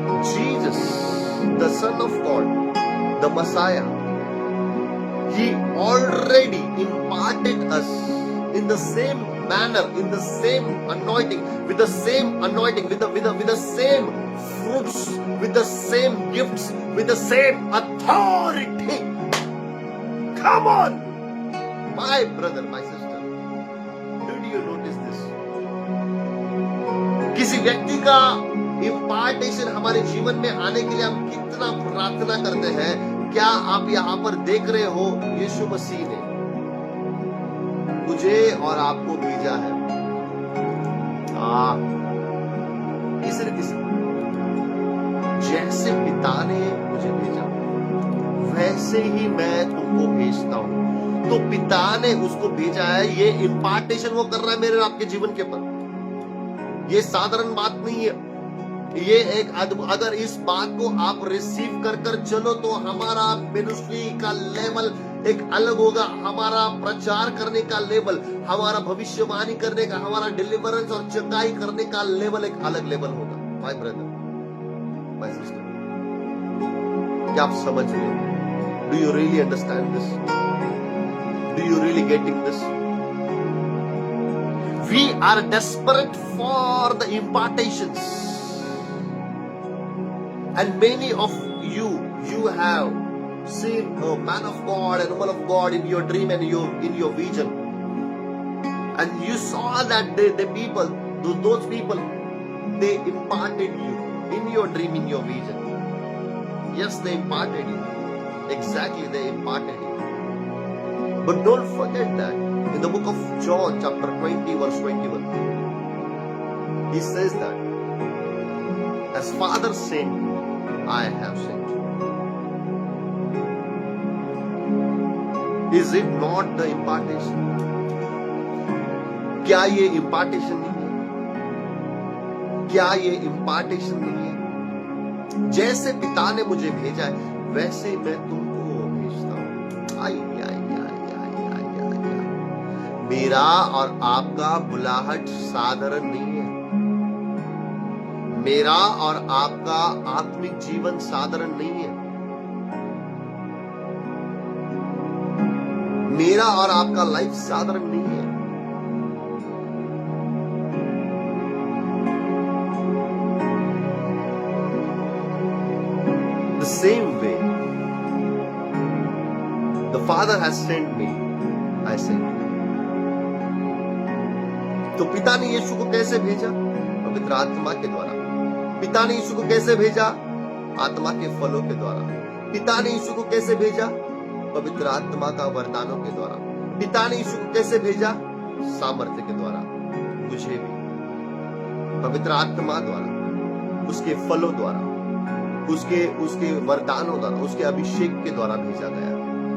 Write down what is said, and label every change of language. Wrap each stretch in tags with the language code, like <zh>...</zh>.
<en>Jesus, the Son of God, the Messiah, He already imparted us in the same manner, in the same anointing, with the same anointing, with the same fruits, with the same gifts, with the same authority. Come on! My brother, my sister, did you notice this?</en> <hi>किसी व्यक्ति का इम्पार्टेशन हमारे जीवन में आने के लिए हम कितना प्रार्थना करते हैं। क्या आप यहाँ पर देख रहे हो? यीशु मसीह ने मुझे और आपको भेजा है। इस रीति से जैसे पिता ने मुझे भेजा वैसे ही मैं तुमको भेजता हूं। तो पिता ने उसको भेजा है, ये इम्पार्टेशन वो कर रहा है मेरे आपके जीवन के ऊपर। ये साधारण बात नहीं है, ये एक अगर इस बात को आप रिसीव कर कर चलो तो हमारा मिनिस्ट्री का लेवल एक अलग होगा। हमारा प्रचार करने का लेवल, हमारा भविष्यवाणी करने का, हमारा डिलीवरेंस और चंगाई करने का लेवल एक अलग लेवल होगा।</hi> <en>my brother, my sister,</en> <hi>क्या आप समझ रहे हो?</hi> <en>Do you really understand this? Do you really getting this? We are desperate for the impartations. And many of you have seen a man of God and a woman of God in your dream and in your vision. And you saw that the people, those people, they imparted you in your dream, in your vision. Yes, they imparted you. Exactly, they imparted you. But don't forget that in the book of John chapter 20 verse 21, he says that as Father sent me, I have sent you. Is it not the impartation?</en> <hi>क्या ये impartation नहीं है? क्या ये impartation नहीं है? जैसे पिता ने मुझे भेजा है वैसे मैं तुमको भेजता हूं। आई आई आई आई आई आई। मेरा और आपका बुलाहट साधारण नहीं है। मेरा और आपका आत्मिक जीवन साधारण नहीं है। मेरा और आपका लाइफ साधारण नहीं है।</hi> <en>The same way the Father has sent me, I sent you.</en> <hi>तो पिता ने यीशु को कैसे भेजा? पवित्र आत्मा के द्वारा। पिता ने यीशु को कैसे भेजा? आत्मा के फलों के द्वारा। पिता ने यीशु को कैसे भेजा? पवित्र आत्मा का वरदानों के द्वारा। पिता ने यीशु को कैसे भेजा? सामर्थ्य के द्वारा। मुझे भी पवित्र आत्मा द्वारा, उसके फलों द्वारा, उसके वरदानों द्वारा, उसके अभिषेक के द्वारा भेजा गया।</hi>